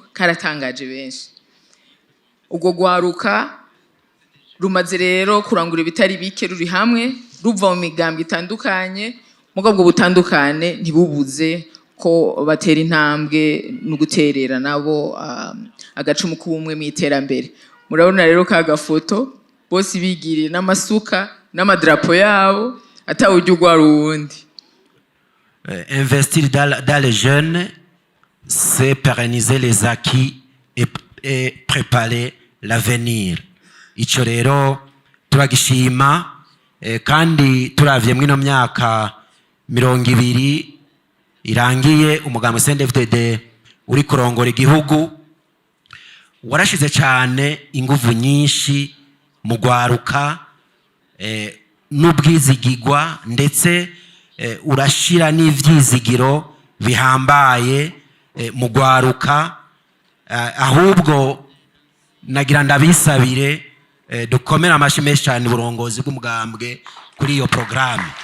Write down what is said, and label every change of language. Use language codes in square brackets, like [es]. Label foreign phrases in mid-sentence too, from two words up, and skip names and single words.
[rn] karatangaje benshi ubwo gwaruka rumaze rero kurangura bitari bike ruri hamwe ruva mu migambwe itandukanye mugabo butandukane ntibubuze ko batera intambwe no guterera nabo agacumu k'ubumwe mu iterambere murabona rero ka gafoto bose bigiriye n'amasuka n'amadrapo yabo atawujya ugwara uwundi. [fr] Investir dans les jeunes, c'est pérenniser les acquis et préparer l'avenir. [rn] Ico rero turagishima kandi turavye mwino myaka 20 irangiye umugambi CNDD-FDD uri kurongora igihugu warashize cyane inguvu nyinshi mu gwaruka n'ubwizigirwa ndetse urashira n'ivyizigiro bihambaye mu gwaruka ahubwo nagira ndabisabire dukomera amashi menshi cyane uburongozi bw'umugambwe kuri iyo programme.